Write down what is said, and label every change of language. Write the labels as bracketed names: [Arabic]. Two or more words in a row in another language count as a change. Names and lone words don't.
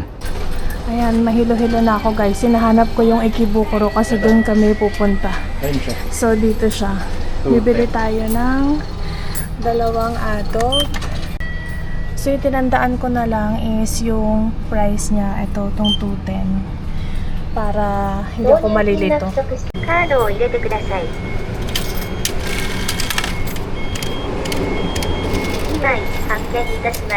[Filipino] Ayan, mahilo-hilo na ako guys. Sinahanap ko yung Ikebukuro kasi doon kami pupunta. So dito siya. Bibili tayo ng 2 adult. So yung tinandaan ko na lang is yung price niya. Ito, itong 210. Para hindi ako malilito. [Japanese] カードを入れてください。2枚発券いたします。